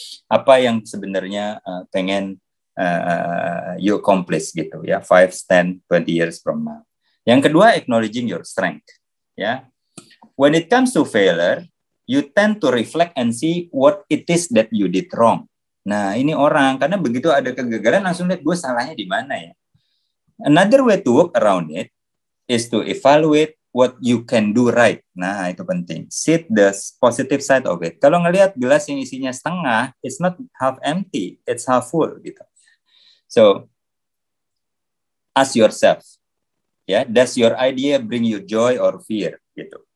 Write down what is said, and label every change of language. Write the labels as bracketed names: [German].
[Indonesian] Apa yang sebenarnya pengen [English] you accomplish [Indonesian] gitu ya, 5, 10, 20 [English] years from now. [Indonesian] Yang kedua, [English] acknowledging your strength [Indonesian] ya. [English] When it comes to failure, you tend to reflect and see what it is that you did wrong. [Indonesian] Nah, ini orang, karena begitu ada kegagalan langsung lihat gue salahnya di mana ya. [English] Another way to work around it is to evaluate what you can do right. [Indonesian] Nah, itu penting. [English] See the positive side of it. [Indonesian] Kalau ngelihat gelas yang isinya setengah, [English] it's not half empty, it's half full [Indonesian] gitu. [English] So, ask yourself, ya, does your idea bring you joy or fear gitu.